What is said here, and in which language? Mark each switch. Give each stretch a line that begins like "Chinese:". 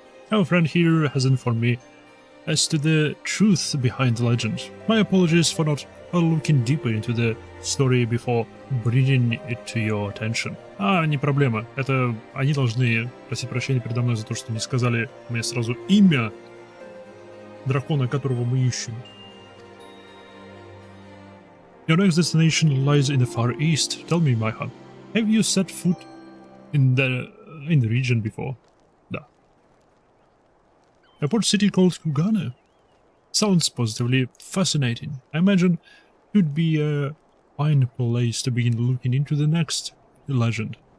English: Our friend here has informed me as to the truth behind the legend. My apologies for not looking deeper into the story before bringing it to your attention.
Russian: Не проблема. Это они должны просить прощения передо мной за то, что не сказали мне сразу имя дракона, которого мы ищем.
English: Your next destination lies in the far east. Tell me, Maya, have you set foot in the region before? A port city called Kugane. Sounds positively fascinating. I imagine it would be a fine place to begin looking into the next legend.